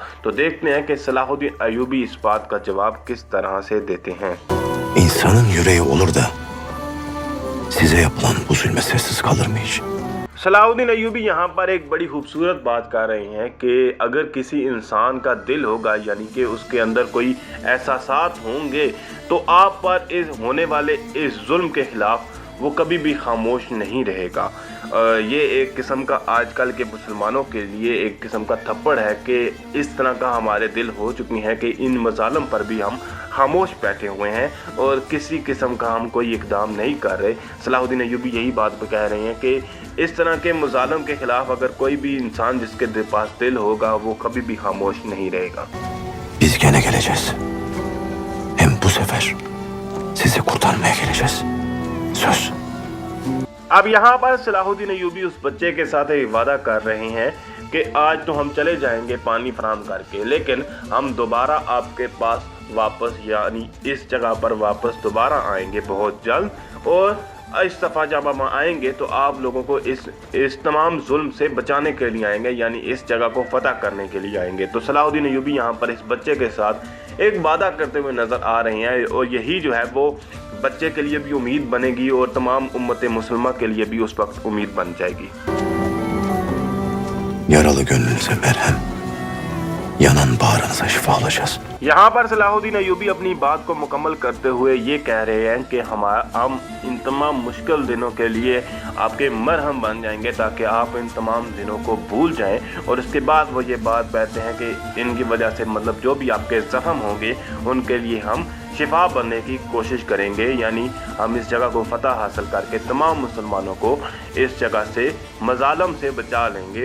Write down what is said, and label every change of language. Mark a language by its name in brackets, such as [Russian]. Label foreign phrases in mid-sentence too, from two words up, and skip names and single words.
[Hindi] तो देखते हैं कि सलाहुद्दीन अय्यूबी इस बात का जवाब किस तरह से देते हैं। [Turkish] İnsanın yüreği olur da size yapılan bu zulme sessiz kalır mı hiç? [Hindi] सलाहुद्दीन अय्यूबी यहाँ पर एक बड़ी खूबसूरत बात कर रहे हैं कि अगर किसी इंसान का दिल होगा यानी कि उसके अंदर कोई एहसासात होंगे तो आप पर इस होने वाले इस जुल्म के ख़िलाफ़ वो कभी भी खामोश नहीं रहेगा। ये एक किस्म का आजकल के मुसलमानों के लिए एक किस्म का थप्पड़ है कि इस तरह का हमारे दिल हो चुकी हैं कि इन मजालम पर भी हम खामोश बैठे हुए हैं और किसी किस्म का हम कोई इकदाम नहीं कर रहे। सलाहुद्दीन अय्यूबी यही बात कह रहे हैं कि इस तरह के मुजालम के ख़िलाफ़ अगर कोई भी इंसान जिसके पास दिल होगा वो कभी भी खामोश नहीं रहेगा। [Turkish] Biz gene geleceğiz. Hem bu sefer sizi kurtarmaya geleceğiz. Söz. [Hindi] अब यहाँ पर सलाहुद्दीन अय्यूबी उस बच्चे के साथ एक वादा कर रहे हैं कि आज तो हम चले जाएंगे पानी फराहम करके, लेकिन हम दोबारा आपके पास वापस यानी इस जगह पर वापस दोबारा आएंगे बहुत जल्द और इस दफ़ा जब हम आएंगे तो आप लोगों को इस तमाम जुल्म से बचाने के लिए आएंगे, यानी इस जगह को फतह करने के लिए आएंगे। तो सलाहुद्दीन अय्यूबी यहाँ पर इस बच्चे के साथ एक वादा करते हुए नज़र आ रहे हैं, और यही जो है वो बच्चे के लिए भी उम्मीद बनेगी और तमाम उम्मत मुसलमा के लिए भी उस वक्त उम्मीद बन जाएगी। [Turkish] Yaralı gönlünüze merhem, yanan bağrınıza şifa alacağız. [Hindi] यहाँ पर सलाहुद्दीन अय्यूबी अपनी बात को मुकम्मल करते हुए ये कह रहे हैं कि हम इन तमाम मुश्किल दिनों के लिए आपके मरहम बन जाएंगे, ताकि आप इन तमाम दिनों को भूल जाएं। और इसके बाद वो ये बात कहते हैं कि इनकी वजह से मतलब जो भी आपके ज़ख्म होंगे उनके लिए हम शिफा बनने की कोशिश करेंगे, यानी हम इस जगह को फतह हासिल करके तमाम मुसलमानों को इस जगह से मजालम से बचा लेंगे।